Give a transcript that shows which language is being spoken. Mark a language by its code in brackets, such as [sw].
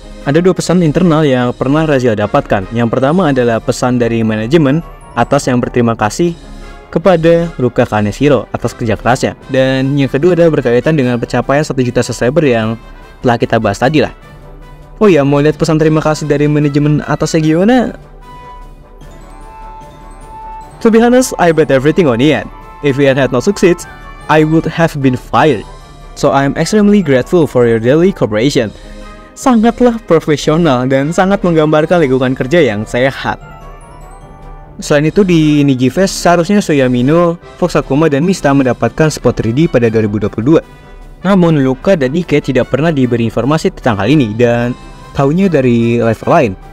[id] Ada 2 pesan internal yang pernah Raziel dapatkan. Yang pertama adalah pesan dari manajemen atas yang berterima kasih kepada Luka Kaneshiro atas kerja kerasnya. Dan yang kedua adalah berkaitan dengan pencapaian 1 juta subscriber yang telah kita bahas tadi lah. Oh ya, mau lihat pesan terima kasih dari manajemen atasnya gimana? [en] To be honest, I bet everything on Ian. If Ian had not succeed, I would have been fired. So I'm extremely grateful for your daily cooperation. [id] Sangatlah profesional dan sangat menggambarkan lingkungan kerja yang sehat. Selain itu di Nijifest seharusnya Soyamino, Fox Sakuma, dan Mista mendapatkan spot 3D pada 2022. Namun Luka dan Ike tidak pernah diberi informasi tentang hal ini dan taunya dari lifer lain.